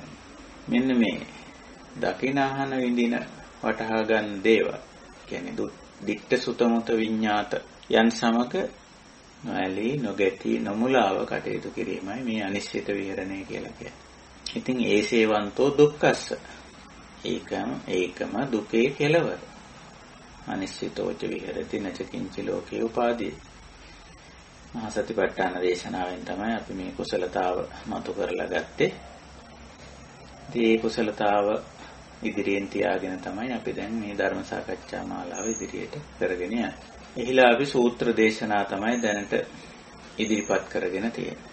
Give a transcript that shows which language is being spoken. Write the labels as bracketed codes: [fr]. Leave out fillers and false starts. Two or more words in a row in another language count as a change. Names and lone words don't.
[si] මෙන්න මේ දකින්න අහන්න විඳින වටහා ගන්න දේවල් කියන්නේ [pi] දිට්ඨ සුතමුත විඤ්ඤාත [si] යන් සමග නොඇලී නොගැටි නොමුලාව කටයුතු කිරීමයි මේ අනිශ්චිත විහරණය කියලා කියන්නේ. ඉතින් [pi] ඒසේවන්තෝ දුක්ඛස්ස [si] ඒකම දුකේ කෙලවර. [pi] අනිශ්චිතෝච විහෙරති නච කිංචි ලෝකේ උපාදී. [si] මහා සතිපට්ඨාන දේශනාවෙන් තමයි අපි මේ කුසලතාව මතු කරලා ගත්තේ. මේ කුසලතාව ඉදිරියෙන් තියාගෙන තමයි අපි දැන් මේ ධර්ම සාකච්ඡා මාලාව ඉදිරියට කරගෙන යන්නේ. එහිලා අපි සූත්‍ර දේශනා තමයි දැනට ඉදිරිපත් කරගෙන තියෙන්නේ.